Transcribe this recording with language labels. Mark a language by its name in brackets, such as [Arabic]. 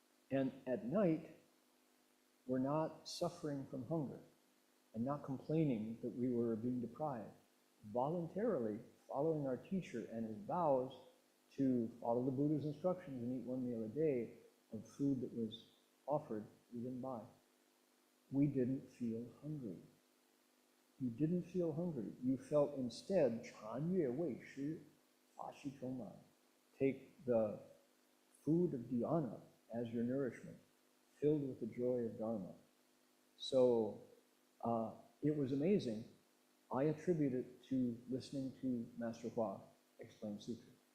[English] And at night, we're not suffering from hunger and not complaining that we were being deprived. Voluntarily following our teacher and his vows to follow the Buddha's instructions and eat 1 meal a day of food that was offered, we didn't buy. We didn't feel hungry. You didn't feel hungry. You felt instead, [Chinese] 禅悦味师, 法喜充满. [English] Take the food of dhyana as your nourishment, filled with the joy of Dharma. So it was amazing. I attribute it to listening to Master Hua explain sutra.